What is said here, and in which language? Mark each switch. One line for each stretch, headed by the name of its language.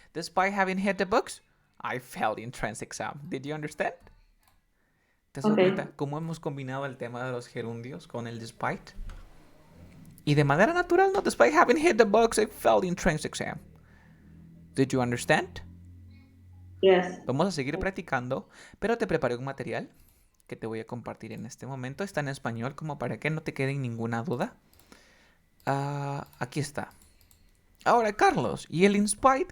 English: Despite having hit the books, I failed the entrance exam. Did you understand?
Spanish: ¿Te has dado
English: Okay.
Spanish: cuenta cómo hemos combinado el tema de los gerundios con el despite? Y de manera natural, no,
English: despite having hit the books, I failed the entrance exam. Did you understand? Yes.
Spanish: Vamos a seguir practicando, pero te preparé un material que te voy a compartir en este momento. Está en español como para que no te quede ninguna duda. Aquí está. Ahora, Carlos, ¿y el in spite?